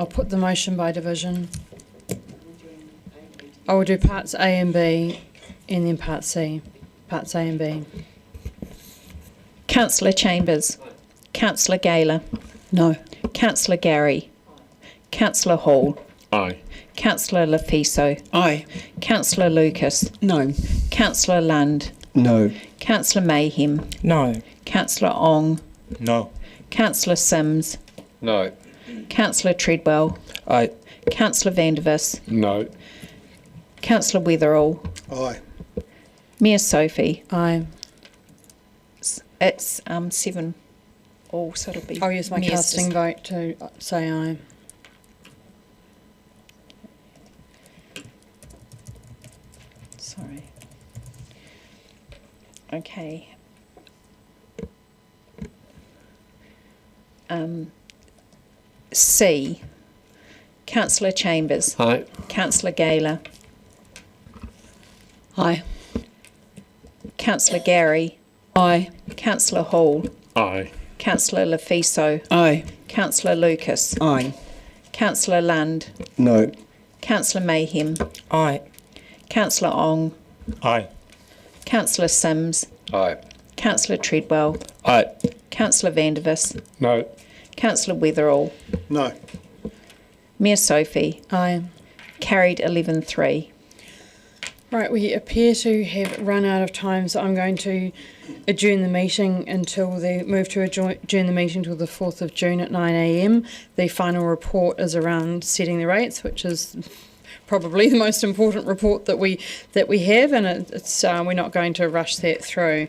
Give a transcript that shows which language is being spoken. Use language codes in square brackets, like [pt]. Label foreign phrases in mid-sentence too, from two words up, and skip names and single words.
[en] I'll put the motion by division. I will do parts A and B, and then part C. Parts A and B. Councillor Chambers. Councillor Gaylor. No. Councillor Gary. Councillor Hall. Aye. Councillor Lafiso. Aye. Councillor Lucas. No. Councillor Lund. No. Councillor Mayhem. No. Councillor Ong. No. Councillor Sims. No. Councillor Treadwell. Aye. Councillor Van der Vis. No. Councillor Weatherall. Aye. Mayor Sophie. Aye. It's 7 all, so it'll be... I'll use my Mayor's casting vote to say aye. Sorry. Okay. C. Councillor Chambers. Aye. Councillor Gaylor. Aye. Councillor Gary. Aye. Councillor Hall. Aye. Councillor Lafiso. Aye. Councillor Lucas. Aye. Councillor Lund. No. Councillor Mayhem. Aye. Councillor Ong. Aye. Councillor Sims. Aye. Councillor Treadwell. Aye. Councillor Van der Vis. No. Councillor Weatherall. No. Mayor Sophie. Aye. Carried 11-3. Right, we appear to have run out of time, so I'm going to adjourn the meeting until adjourn the meeting until the 4th of June at 9 a.m. The final report is around setting the rates, which is probably the most important report that we have, and it's we're not going to rush that through.